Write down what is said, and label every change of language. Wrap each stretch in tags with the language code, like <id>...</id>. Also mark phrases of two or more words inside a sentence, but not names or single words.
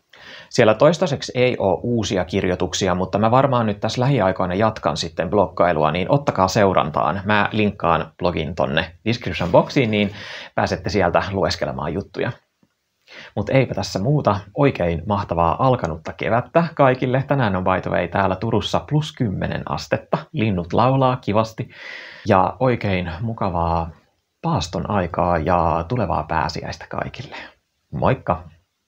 <fi>Siellä toistaiseksi ei ole uusia kirjoituksia, mutta mä varmaan nyt tässä lähiaikoina jatkan sitten bloggailua, niin ottakaa seurantaan. Mä linkkaan blogin tonne</fi> <en>description boxiin,</en> <fi>niin pääsette sieltä lueskelemaan juttuja. Mutta eipä tässä muuta. Oikein mahtavaa alkanutta kevättä kaikille. Tänään on</fi> <en>by the way</en> <fi>täällä Turussa +10 astetta. Linnut laulaa kivasti. Ja oikein mukavaa paaston aikaa ja tulevaa pääsiäistä kaikille. Moikka!</fi>